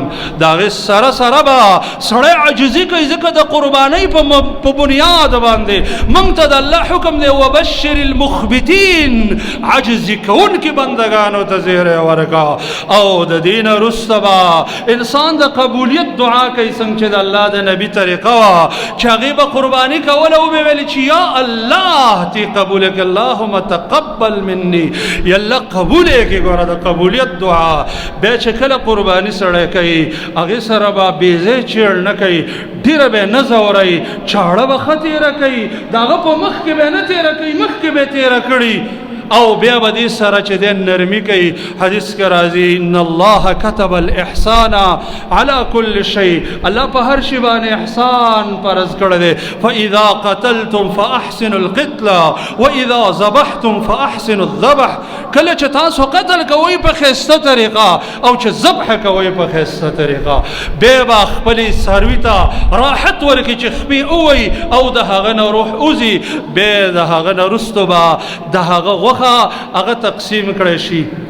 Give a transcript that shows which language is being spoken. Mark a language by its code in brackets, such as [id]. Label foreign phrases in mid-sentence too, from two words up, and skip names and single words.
[ps] دا غي سره سره به سړی عجزي کوي ځکه د قربانۍ په بنیاد باندې موږ ته د الله حکم دی [ar] وبشر المخبتین [ps] عجزي کوونکي بندگانو ته زیری ورکا. او د دین وروسته به انسان د قبولیت دعا کوي څنګه چې د الله د نبي طریقه وه چې هغې به قرباني کوله او به ویل چې یا الله تی قبول کړه [ar] اللهم تقبل مني [ps] یا الله قبول یې کړي. ګوره د قبولیت دعا بیا چې کله قرباني سړی کوي هغې سره به بېځای چیړ نه کوي ډېره به یې نه ځوروي چاړه به ښه تېره کوي د هغه په مخ کې به یې نه تېره کوي مخکې به یې تېره کړي او بیا به دې سره چې دی نرمي کوي. حدیث کې راځي [ar] ان الله كتب الاحسان على كل شيء [ps] الله په هر شي باندې احسان فرض کړی دی. [ar] فاذا قتلتم فاحسنوا القتل واذا ذبحتم فاحسنوا الذبح. [ps] کله چې تاسو قتل کوئ په ښایسته طریقه او چې ذبح کوئ په ښایسته طریقه بیا به خپلې څاروي ته راحت ورکړي چې خپې ووایي او د هغه نه روح وځي. بیا د هغه نه وروسته به د هغه هغه تقسیم کړی شي.